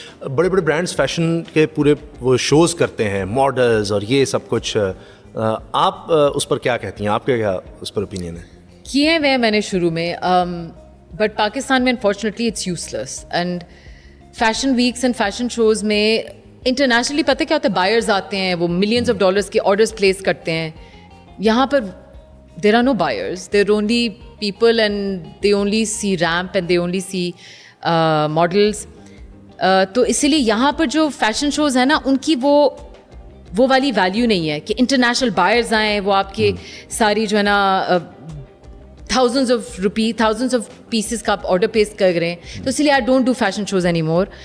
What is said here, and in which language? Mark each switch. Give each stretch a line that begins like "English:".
Urdu: بڑے بڑے brands fashion کے پورے وہ شوز کرتے ہیں, ماڈلز اور یہ سب کچھ, آپ اس پر کیا کہتی ہیں, آپ کا کیا اس پر اوپینین ہے؟ کیے ہوئے میں نے شروع میں,
English: but
Urdu: پاکستان میں
English: Unfortunately it's useless. And fashion weeks and fashion shows
Urdu: میں انٹرنیشنلی پتہ کیا ہوتا ہے, بائرز آتے ہیں, وہ
English: millions of dollars
Urdu: کے آرڈرز پلیس کرتے ہیں. یہاں پر
English: There are no buyers, there only people and they only see ramp and they only see models.
Urdu: تو اسی لیے یہاں پر جو فیشن شوز ہیں نا, ان کی وہ والی ویلیو نہیں ہے کہ انٹرنیشنل بائرز آئیں, وہ آپ کے ساری جو ہے نا
English: thousands of pieces
Urdu: کا آپ آرڈر پلیس کر رہے ہیں. تو اسی لیے
English: I don't do fashion shows any more.